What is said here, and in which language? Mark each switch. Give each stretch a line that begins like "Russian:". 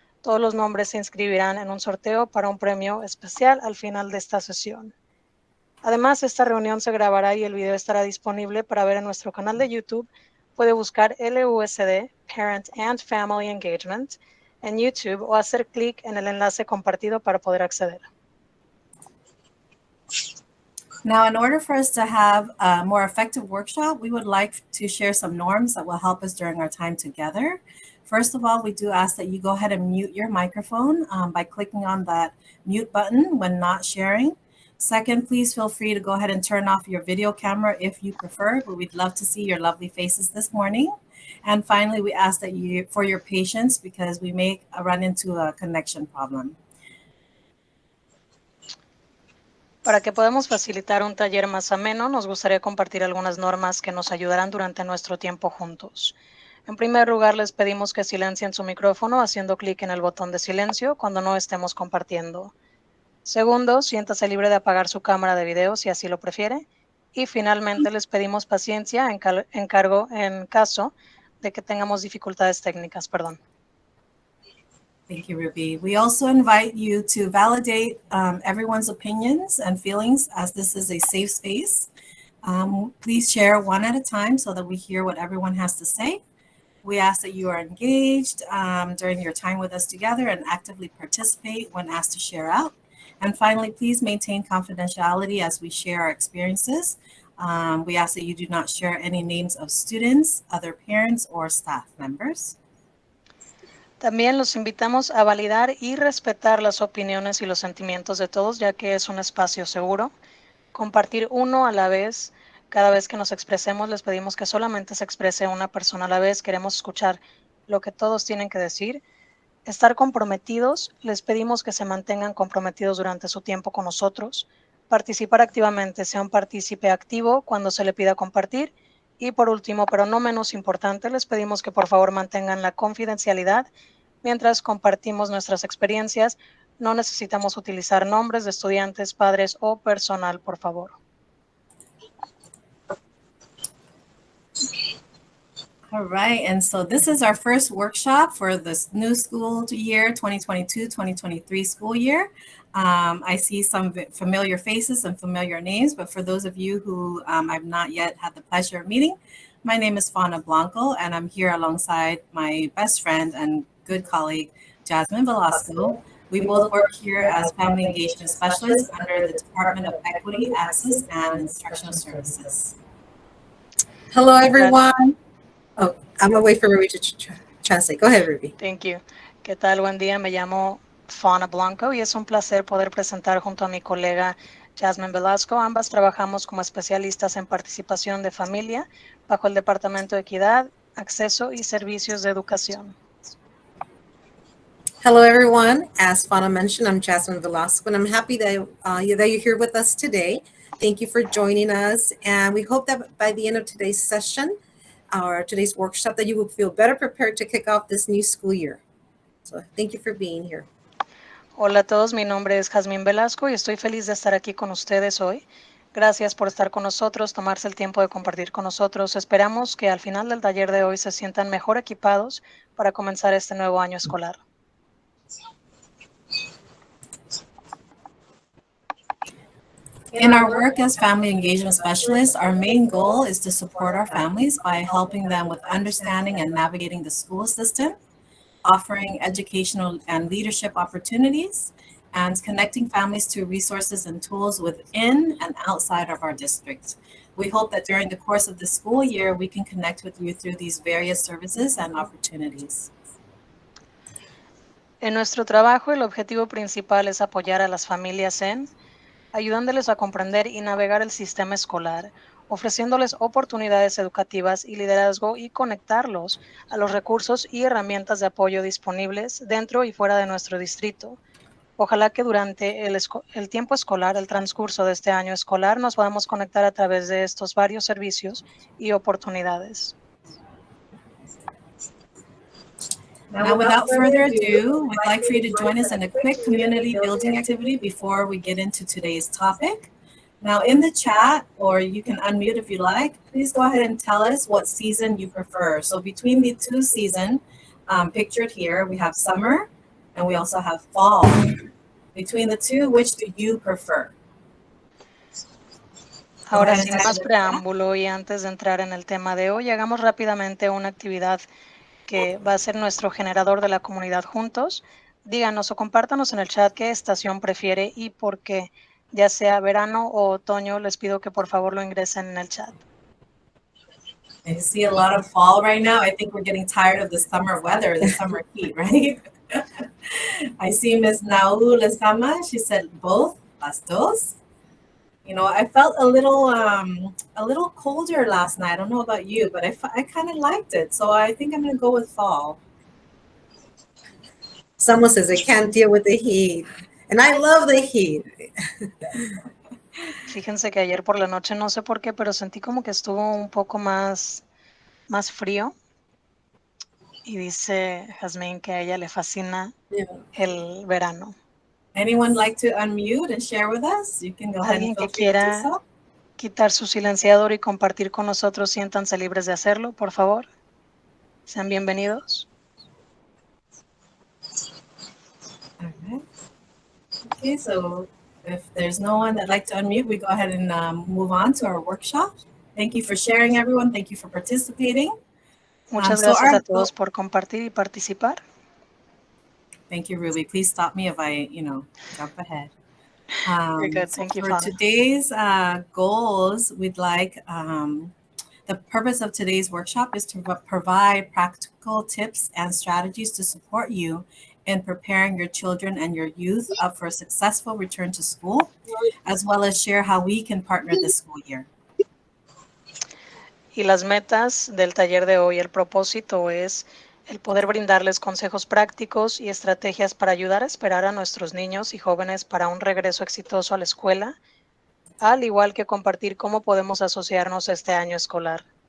Spanish: Todos los nombres se inscribirán en un sorteo para un premio especial al final de esta sesión. Además, esta reunión se grabará y el video estará disponible para ver en nuestro canal de YouTube. Puede buscar LUSD, Parent and Family Engagement, en YouTube o hacer clic en el enlace compartido para poder acceder.
English: Now, in order for us to have a more effective workshop, we would like to share some norms that will help us during our time together. First of all, we do ask that you go ahead and mute your microphone by clicking on that mute button when not sharing. Second, please feel free to go ahead and turn off your video camera if you prefer, but we'd love to see your lovely faces this morning. And finally, we ask that for your patience because we may run into a connection problem.
Spanish: Para que podamos facilitar un taller más ameno, nos gustaría compartir algunas normas que nos ayudarán durante nuestro tiempo juntos. En primer lugar, les pedimos que silencien su micrófono haciendo clic en el botón de silencio cuando no estemos compartiendo. Segundo, siéntase libre de apagar su cámara de video si así lo prefiere. Y finalmente, les pedimos paciencia en caso de que tengamos dificultades técnicas.
English: Thank you, Ruby. We also invite you to validate everyone's opinions and feelings as this is a safe space. Please share one at a time so that we hear what everyone has to say. We ask that you are engaged during your time with us together and actively participate when asked to share out. And finally, please maintain confidentiality as we share our experiences. We ask that you do not share any names of students, other parents, or staff members.
Spanish: También los invitamos a validar y respetar las opiniones y los sentimientos de todos, ya que es un espacio seguro. Compartir uno a la vez. Cada vez que nos expresemos, les pedimos que solamente se exprese una persona a la vez. Queremos escuchar lo que todos tienen que decir. Estar comprometidos. Les pedimos que se mantengan comprometidos durante su tiempo con nosotros. Participar activamente. Sea un partícipe activo cuando se le pida compartir. Y por último, pero no menos importante, les pedimos que por favor mantengan la confidencialidad mientras compartimos nuestras experiencias. No necesitamos utilizar nombres de estudiantes, padres o personal, por favor.
English: All right, and so this is our first workshop for this new school year, 2022-2023 school year. I see some familiar faces and familiar names, but for those of you who I've not yet had the pleasure of meeting, my name is Fauna Blanco, and I'm here alongside my best friend and good colleague, Jasmine Velasco. We both work here as family engagement specialists under the Department of Equity, Access, and Instructional Services. Hello, everyone. Oh, I'm going to wait for Ruby to translate. Go ahead, Ruby. Thank you.
Spanish: ¿Qué tal? Buen día. Me llamo Fauna Blanco y es un placer poder presentar junto a mi colega Jasmine Velasco. Ambas trabajamos como especialistas en participación de familia bajo el Departamento de Equidad, Acceso y Servicios de Educación.
English: Hello, everyone. As Fauna mentioned, I'm Jasmine Velasco, and I'm happy that you're here with us today. Thank you for joining us, and we hope that by the end of today's session, or today's workshop, that you will feel better prepared to kick off this new school year. So thank you for being here.
Spanish: Hola a todos, mi nombre es Jasmine Velasco y estoy feliz de estar aquí con ustedes hoy. Gracias por estar con nosotros, tomarse el tiempo de compartir con nosotros. Esperamos que al final del taller de hoy se sientan mejor equipados para comenzar este nuevo año escolar.
English: In our work as family engagement specialists, our main goal is to support our families by helping them with understanding and navigating the school system. offering educational and leadership opportunities, and connecting families to resources and tools within and outside of our district. We hope that during the course of the school year, we can connect with you through these various services and opportunities.
Spanish: En nuestro trabajo, el objetivo principal es apoyar a las familias ayudándoles a comprender y navegar el sistema escolar, ofreciéndoles oportunidades educativas y liderazgo y conectarlos a los recursos y herramientas de apoyo disponibles dentro y fuera de nuestro distrito. Ojalá que durante el tiempo escolar, el transcurso de este año escolar, nos podamos conectar a través de estos varios servicios y oportunidades.
English: Now, without further ado, we'd like for you to join us in a quick community building activity before we get into today's topic. Now, in the chat, or you can unmute if you like, please go ahead and tell us what season you prefer. So between the two seasons pictured here, we have summer and we also have fall. Between the two, which do you prefer?
Spanish: Ahora, sin más preámbulo y antes de entrar en el tema de hoy, hagamos rápidamente una actividad que va a ser nuestro generador de la comunidad juntos. Díganos o compártanos en el chat qué estación prefiere y por qué, ya sea verano o otoño. Les pido que por favor lo ingresen en el chat.
English: I see a lot of fall right now. I think we're getting tired of the summer weather, the summer heat, right? I see Miss Naú Lezama. She said both,
Spanish: las dos.
English: You know, I felt a little colder last night. I don't know about you, but I kind of liked it. So I think I'm going to go with fall. Someone says they can't deal with the heat. And I love the heat.
Spanish: Fíjense que ayer por la noche, no sé por qué, pero sentí como que estuvo un poco más frío. Y dice Jasmine que a ella le fascina el verano.
English: Anyone like to unmute and share with us? You can go ahead and feel free to do so.
Spanish: Quitar su silenciador y compartir con nosotros, siéntanse libres de hacerlo, por favor. Sean bienvenidos.
English: All right. Okay, so if there's no one that'd like to unmute, we go ahead and move on to our workshop. Thank you for sharing, everyone. Thank you for participating.
Spanish: Muchas gracias a todos por compartir y participar.
English: Thank you, Ruby. Please stop me if I, jump ahead. Very good. Thank you, for Father. today's goals, we'd like, the purpose of today's workshop is to provide practical tips and strategies to support you in preparing your children and your youth up for a successful return to school, as well as share how we can partner this school year.
Spanish: Y las metas del taller de hoy, el propósito es el poder brindarles consejos prácticos y estrategias para ayudar a esperar a nuestros niños y jóvenes para un regreso exitoso a la escuela, al igual que compartir cómo podemos asociarnos este año escolar.